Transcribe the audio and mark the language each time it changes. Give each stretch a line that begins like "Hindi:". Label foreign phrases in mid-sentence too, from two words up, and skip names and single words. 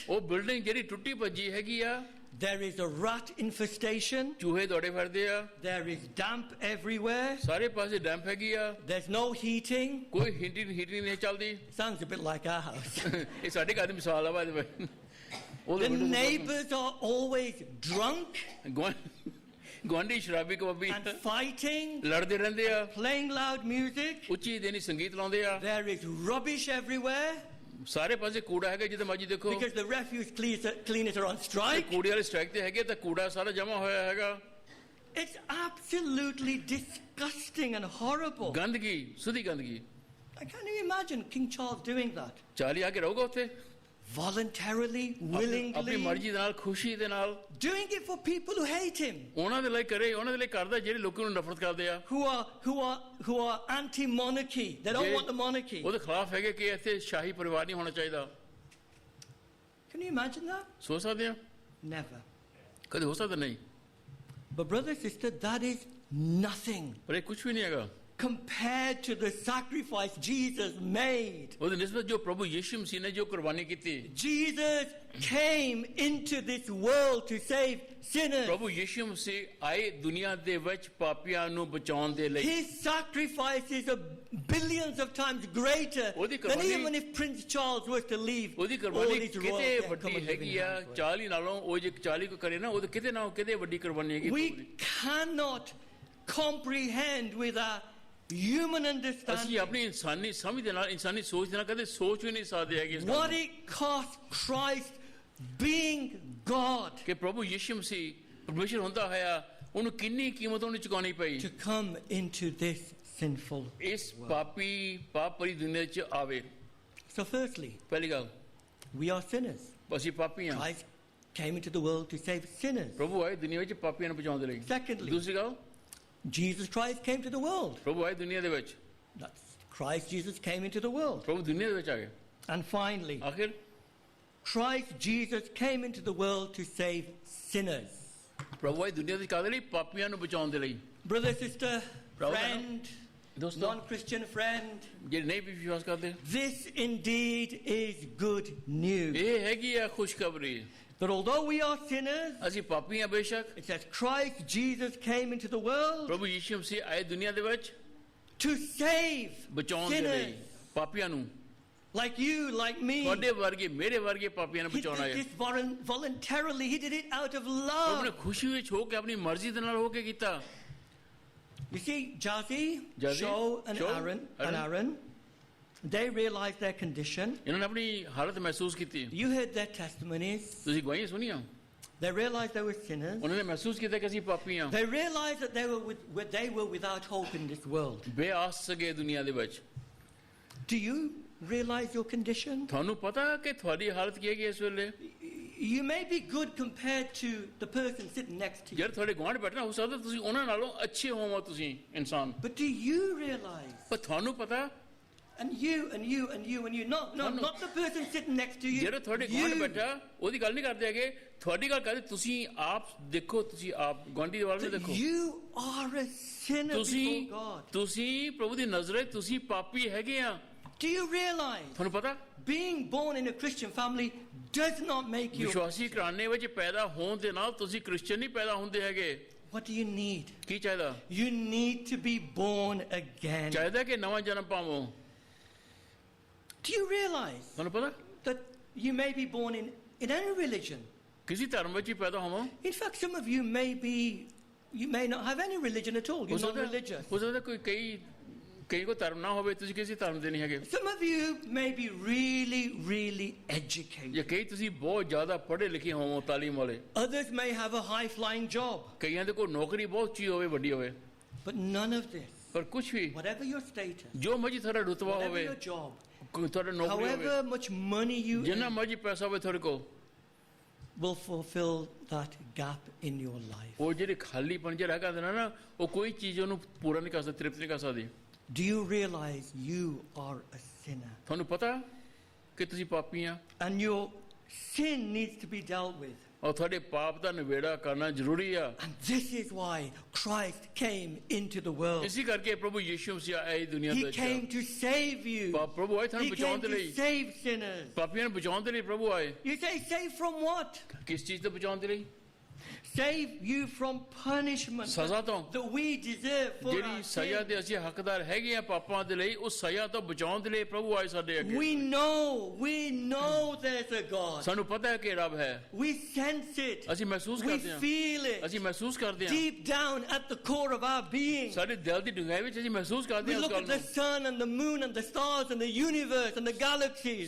Punjabi: ਉਹ ਬਿਲਡਿੰਗ ਜਿਹੜੀ ਟੁੱਟੀ ਭੱਜੀ ਹੈਗੀ ਆ
English: there is a rat infestation,
Punjabi: ਚੂਹੇ ਦੌੜੇ ਫਿਰਦੇ ਆ
English: there is damp everywhere,
Punjabi: ਸਾਰੇ ਪਾਸੇ ਡੈਂਪ ਹੈਗੀ ਆ
English: there's no heating.
Punjabi: ਕੋਈ ਹੀਟਿੰਗ ਨਹੀਂ ਚੱਲਦੀ
English: Sounds a bit like our house.
Punjabi: ਇਹ ਸਾਡੇ ਘਰ ਦੀ ਮਿਸਾਲ ਆ ਬਾਅਦ ਵਿੱਚ
English: The neighbors are always drunk
Punjabi: ਗੁਆਂਢੀ ਸ਼ਰਾਬੀ ਕਬਾਬੀ
English: and fighting,
Punjabi: ਲੜਦੇ ਰਹਿੰਦੇ ਆ
English: playing loud music.
Punjabi: ਉੱਚੀ ਦੇਣੀ ਸੰਗੀਤ ਲਾਉਂਦੇ ਆ
English: There is rubbish everywhere
Punjabi: ਸਾਰੇ ਪਾਸੇ ਕੂੜਾ ਹੈਗਾ ਜਿੱਥੇ ਮਰਜੀ ਦੇਖੋ
English: because the refuse cleaners are on strike.
Punjabi: ਕੂੜੇ ਵਾਲੇ ਸਟ੍ਰਾਈਕ ਤੇ ਹੈਗੇ ਤਾਂ ਕੂੜਾ ਸਾਰਾ ਜਮਾ ਹੋਇਆ ਹੈਗਾ
English: It's absolutely disgusting and horrible.
Punjabi: ਗੰਦਗੀ ਸੁਧੀ ਗੰਦਗੀ
English: Can you imagine King Charles doing that?
Punjabi: ਚਾਲੀ ਆ ਕੇ ਰਹੂਗਾ ਉੱਥੇ
English: Voluntarily,
Punjabi: ਆਪਣੀ
English: willingly,
Punjabi: ਮਰਜ਼ੀ ਦੇ ਨਾਲ ਖੁਸ਼ੀ ਦੇ ਨਾਲ
English: doing it for people who hate him,
Punjabi: ਉਹਨਾਂ ਦੇ ਲਈ ਕਰੇ ਉਹਨਾਂ ਦੇ ਲਈ ਕਰਦਾ ਜਿਹੜੇ ਲੋਕਾਂ ਨੂੰ ਨਫ਼ਰਤ ਕਰਦੇ ਆ
English: who are anti-monarchy. They don't want the monarchy.
Punjabi: ਉਹਦੇ ਖਿਲਾਫ ਹੈਗੇ ਕਿ ਇੱਥੇ ਸ਼ਾਹੀ ਪਰਿਵਾਰ ਨਹੀਂ ਹੋਣਾ ਚਾਹੀਦਾ
English: Can you imagine that?
Punjabi: ਸੋਚ ਸਕਦੇ ਆ
English: Never.
Punjabi: ਕਦੇ ਹੋ ਸਕਦਾ ਨਹੀਂ
English: But brother, sister, that is nothing
Punjabi: ਪਰ ਇਹ ਕੁਝ ਵੀ ਨਹੀਂ ਹੈਗਾ
English: compared to the sacrifice Jesus made.
Punjabi: ਉਹਦੇ ਨਿਸਬਤ ਜੋ ਪ੍ਰਭੂ ਯਿਸੂ ਮਸੀਹ ਨੇ ਜੋ ਕੁਰਬਾਨੀ ਕੀਤੀ
English: Jesus came into this world to save sinners.
Punjabi: ਪ੍ਰਭੂ ਯਿਸੂ ਮਸੀਹ ਆਏ ਦੁਨੀਆ ਦੇ ਵਿੱਚ ਪਾਪੀਆਂ ਨੂੰ ਬਚਾਉਣ ਦੇ ਲਈ
English: His sacrifice is billions of times greater
Punjabi: ਉਹਦੀ
English: than
Punjabi: ਕੁਰਬਾਨੀ-
English: even if Prince Charles was to leave
Punjabi: ਉਹਦੀ
English: all
Punjabi: ਕੁਰਬਾਨੀ
English: his
Punjabi: ਕਿਤੇ
English: royalty and come
Punjabi: ਵੱਡੀ
English: and live in
Punjabi: ਹੈਗੀ ਆ
English: Handsworth.
Punjabi: 40 ਨਾਲੋਂ ਉਹ ਜੇ 40 ਕੋ ਕਰੇ ਨਾ ਉਹ ਕਿਤੇ ਨਾ ਕਿਤੇ ਵੱਡੀ ਕੁਰਬਾਨੀ ਹੈਗੀ
English: We cannot comprehend with our human
Punjabi: ਅਸੀਂ
English: understanding
Punjabi: ਆਪਣੀ ਇਨਸਾਨੀ ਸਮਝ ਦੇ ਨਾਲ ਇਨਸਾਨੀ ਸੋਚ ਦੇ ਨਾਲ ਕਦੇ ਸੋਚ ਵੀ ਨਹੀਂ ਸਕਦੇ ਹੈਗੇ ਇਸ ਗੱਲ
English: what
Punjabi: ਨੂੰ।
English: it cost Christ being God
Punjabi: ਕਿ ਪ੍ਰਭੂ ਯਿਸੂ ਮਸੀਹ ਪਰਮੇਸ਼ਰ ਹੁੰਦਾ ਹੋਇਆ ਉਹਨੂੰ ਕਿੰਨੀ ਕੀਮਤ ਉਹਨੂੰ ਚੁਕਾਉਣੀ ਪਈ
English: to come into this sinful.
Punjabi: ਇਸ ਪਾਪੀ ਪਾਪ ਭਰੀ ਦੁਨੀਆ 'ਚ ਆਵੇ
English: So firstly,
Punjabi: ਪਹਿਲੀ ਗੱਲ
English: we are sinners.
Punjabi: ਅਸੀਂ ਪਾਪੀ ਹਾਂ
English: Christ came into the world to save sinners.
Punjabi: ਪ੍ਰਭੂ ਆਏ ਦੁਨੀਆ ਵਿੱਚ ਪਾਪੀਆਂ ਨੂੰ ਬਚਾਉਣ ਦੇ ਲਈ
English: Secondly,
Punjabi: ਦੂਸਰੀ ਗੱਲ
English: Jesus Christ came to the world.
Punjabi: ਪ੍ਰਭੂ ਆਏ ਦੁਨੀਆ ਦੇ ਵਿੱਚ
English: That's Christ Jesus came into the world.
Punjabi: ਪ੍ਰਭੂ ਦੁਨੀਆ ਦੇ ਵਿੱਚ ਆ ਗਏ
English: And finally,
Punjabi: ਆਖਿਰ
English: Christ Jesus came into the world to save sinners.
Punjabi: ਪ੍ਰਭੂ ਆਏ ਦੁਨੀਆ ਦੇ ਕਾਹਦੇ ਲਈ ਪਾਪੀਆਂ ਨੂੰ ਬਚਾਉਣ ਦੇ ਲਈ
English: Brother, sister, Brother, friend,
Punjabi: ਦੋਸਤੋ
English: non-Christian friend,
Punjabi: ਜਿਹੜੇ ਨਹੀਂ ਵੀ ਵਿਸ਼ਵਾਸ ਕਰਦੇ
English: this indeed is good news.
Punjabi: ਇਹ ਹੈਗੀ ਆ ਖੁਸ਼ਖਬਰੀ
English: That although we are sinners,
Punjabi: ਅਸੀਂ ਪਾਪੀ ਹਾਂ ਬੇਸ਼ੱਕ
English: it says Christ Jesus came into the world
Punjabi: ਪ੍ਰਭੂ ਯਿਸੂ ਮਸੀਹ ਆਏ ਦੁਨੀਆ ਦੇ ਵਿੱਚ
English: to save
Punjabi: ਬਚਾਉਣ ਦੇ ਲਈ
English: sinners
Punjabi: ਪਾਪੀਆਂ ਨੂੰ
English: like you, like me.
Punjabi: ਤੁਹਾਡੇ ਵਰਗੇ ਮੇਰੇ ਵਰਗੇ ਪਾਪੀਆਂ ਨੂੰ
English: He
Punjabi: ਬਚਾਉਣਾ
English: did
Punjabi: ਹੈ
English: this voluntarily. He did it out of
Punjabi: ਆਪਣੇ
English: love.
Punjabi: ਖੁਸ਼ੀ ਵਿੱਚ ਹੋ ਕੇ ਆਪਣੀ ਮਰਜ਼ੀ ਦੇ ਨਾਲ ਹੋ ਕੇ ਕੀਤਾ
English: You see, Jazzy, Jazzy, Joe, and Joe, Aaron, they realized their condition.
Punjabi: ਇਹਨਾਂ ਨੇ ਆਪਣੀ ਹਾਲਤ ਮਹਿਸੂਸ ਕੀਤੀ
English: You heard their testimonies.
Punjabi: ਤੁਸੀਂ ਗਵਾਹੀਆਂ ਸੁਣੀਆਂ
English: They realized they were sinners.
Punjabi: ਉਹਨਾਂ ਨੇ ਮਹਿਸੂਸ ਕੀਤਾ ਕਿ ਅਸੀਂ ਪਾਪੀ ਹਾਂ
English: They realized that they were without hope in this world.
Punjabi: ਬੇਆਸ ਸਗੇ ਦੁਨੀਆ ਦੇ ਵਿੱਚ
English: Do you realize your condition?
Punjabi: ਤੁਹਾਨੂੰ ਪਤਾ ਕਿ ਤੁਹਾਡੀ ਹਾਲਤ ਕੀ ਹੈਗੀ ਇਸ ਵੇਲੇ
English: You may be good compared to the person sitting next to you.
Punjabi: ਯਾਰ ਤੁਹਾਡੇ ਗੁਆਂਢ ਬੈਠਣਾ ਹੋ ਸਕਦਾ ਤੁਸੀਂ ਉਹਨਾਂ ਨਾਲੋਂ ਅੱਛੇ ਹੋਵੋ ਤੁਸੀਂ ਇਨਸਾਨ
English: But do you realize?
Punjabi: ਪਰ ਤੁਹਾਨੂੰ ਪਤਾ
English: And you and you and you and you. Not the person sitting next to you.
Punjabi: ਜਿਹੜਾ ਤੁਹਾਡੇ ਗੁਆਂਢ ਬੈਠਾ ਉਹਦੀ ਗੱਲ ਨਹੀਂ ਕਰਦੇ ਹੈਗੇ ਤੁਹਾਡੀ ਗੱਲ ਕਰਦੇ ਤੁਸੀਂ ਆਪ ਦੇਖੋ ਤੁਸੀਂ ਆਪ ਗੁਆਂਢੀ ਦੇ ਵੱਲ ਨੂੰ
English: That
Punjabi: ਦੇਖੋ
English: you are a sinner
Punjabi: ਤੁਸੀਂ
English: before God.
Punjabi: ਤੁਸੀਂ ਪ੍ਰਭੂ ਦੀ ਨਜ਼ਰੇ ਤੁਸੀਂ ਪਾਪੀ ਹੈਗੇ ਆ
English: Do you realize
Punjabi: ਤੁਹਾਨੂੰ ਪਤਾ
English: being born in a Christian family does not make you.
Punjabi: ਵਿਸ਼ਵਾਸੀ ਘਰਾਣੇ ਵਿੱਚ ਪੈਦਾ ਹੋਣ ਦੇ ਨਾਲ ਤੁਸੀਂ ਕ੍ਰਿਸਚੀਅਨ ਨਹੀਂ ਪੈਦਾ ਹੁੰਦੇ ਹੈਗੇ
English: What do you need?
Punjabi: ਕੀ ਚਾਹੀਦਾ
English: You need to be born again.
Punjabi: ਚਾਹੀਦਾ ਕਿ ਨਵਾਂ ਜਨਮ ਪਾਵੋ
English: Do you realize
Punjabi: ਤੁਹਾਨੂੰ ਪਤਾ
English: that you may be born in any religion?
Punjabi: ਕਿਸੇ ਧਰਮ ਵਿੱਚ ਹੀ ਪੈਦਾ ਹੋਵੋ
English: In fact, some of you may not have any religion at all.
Punjabi: ਹੋ
English: You're not
Punjabi: ਸਕਦਾ
English: religious.
Punjabi: ਹੋ ਸਕਦਾ ਕਈ ਕੋ ਧਰਮ ਨਾ ਹੋਵੇ ਤੁਸੀਂ ਕਿਸੇ ਧਰਮ ਦੇ ਨਹੀਂ ਹੈਗੇ
English: Some of you may be really educated.
Punjabi: ਜਾਂ ਕਈ ਤੁਸੀਂ ਬਹੁਤ ਜ਼ਿਆਦਾ ਪੜ੍ਹੇ ਲਿਖੇ ਹੋਵੋ ਤਾਲੀਮ ਵਾਲੇ
English: Others may have a high-flying job.
Punjabi: ਕਈਆਂ ਦੇ ਕੋਲ ਨੌਕਰੀ ਬਹੁਤ ਉੱਚੀ ਹੋਵੇ ਵੱਡੀ ਹੋਵੇ
English: But none of this,
Punjabi: ਪਰ ਕੁਛ ਵੀ
English: whatever your status,
Punjabi: ਜੋ ਮਰਜੀ ਤੁਹਾਡਾ ਰੁਤਬਾ
English: whatever
Punjabi: ਹੋਵੇ,
English: your job,
Punjabi: ਕੋਈ ਤੁਹਾਡਾ ਨੌਕਰੀ ਹੋਵੇ,
English: however much money you
Punjabi: ਜਿੰਨਾ
English: earn,
Punjabi: ਮਰਜੀ ਪੈਸਾ ਹੋਵੇ ਤੁਹਾਡੇ ਕੋਲ,
English: will fulfill that gap in your life.
Punjabi: ਉਹ ਜਿਹੜੇ ਖਾਲੀਪਨ ਜਿਹੜਾ ਹੈਗਾ ਨਾ, ਉਹ ਕੋਈ ਚੀਜ਼ ਉਹਨੂੰ ਪੂਰਾ ਨਹੀਂ ਕਰ ਸਕਦੀ, ਤ੍ਰਿਪਤ ਨਹੀਂ ਕਰ ਸਕਦੀ।
English: Do you realize you are a sinner?
Punjabi: ਤੁਹਾਨੂੰ ਪਤਾ ਕਿ ਤੁਸੀਂ ਪਾਪੀ ਆ,
English: And your sin needs to be dealt with.
Punjabi: ਔਰ ਤੁਹਾਡੇ ਪਾਪ ਦਾ ਨਿਬੇੜਾ ਕਰਨਾ ਜ਼ਰੂਰੀ ਆ।
English: And this is why Christ came into the world.
Punjabi: ਇਸੇ ਕਰਕੇ ਪ੍ਰਭੂ ਯਿਸੂ ਮਸੀਹ ਆਏ ਦੁਨੀਆ
English: He
Punjabi: ਦੇ
English: came
Punjabi: ਵਿੱਚ।
English: to save you.
Punjabi: ਪ੍ਰਭੂ ਆਏ ਤੁਹਾਨੂੰ
English: He
Punjabi: ਬਚਾਉਣ
English: came
Punjabi: ਦੇ
English: to
Punjabi: ਲਈ,
English: save sinners.
Punjabi: ਪਾਪੀਆਂ ਨੂੰ ਬਚਾਉਣ ਦੇ ਲਈ ਪ੍ਰਭੂ ਆਏ।
English: You say, save from what?
Punjabi: ਕਿਸ ਚੀਜ਼ ਤੋਂ ਬਚਾਉਣ ਦੇ ਲਈ?
English: Save you from punishment
Punjabi: ਸਜ਼ਾ ਤੋਂ,
English: that we deserve for
Punjabi: ਜਿਹੜੀ
English: our
Punjabi: ਸਜ਼ਾ
English: sin.
Punjabi: ਦੇ ਅਸੀਂ ਹੱਕਦਾਰ ਹੈਗੇ ਆ ਪਾਪਾਂ ਦੇ ਲਈ, ਉਸ ਸਜ਼ਾ ਤੋਂ ਬਚਾਉਣ ਦੇ ਲਈ ਪ੍ਰਭੂ ਆਏ ਸਾਡੇ ਅੱਗੇ।
English: We know there's a God.
Punjabi: ਸਾਨੂੰ ਪਤਾ ਹੈ ਕਿ ਰੱਬ ਹੈ,
English: We sense it.
Punjabi: ਅਸੀਂ ਮਹਿਸੂਸ
English: We
Punjabi: ਕਰਦੇ ਹਾਂ,
English: feel it.
Punjabi: ਅਸੀਂ ਮਹਿਸੂਸ ਕਰਦੇ ਹਾਂ,
English: Deep down at the core of our being.
Punjabi: ਸਾਡੇ ਦਿਲ ਦੀ ਡੂੰਘਾਈ ਵਿੱਚ ਅਸੀਂ ਮਹਿਸੂਸ ਕਰਦੇ
English: We
Punjabi: ਹਾਂ ਉਸ
English: look
Punjabi: ਗੱਲ
English: at the
Punjabi: ਨੂੰ।
English: sun and the moon and the stars and the universe and the galaxies.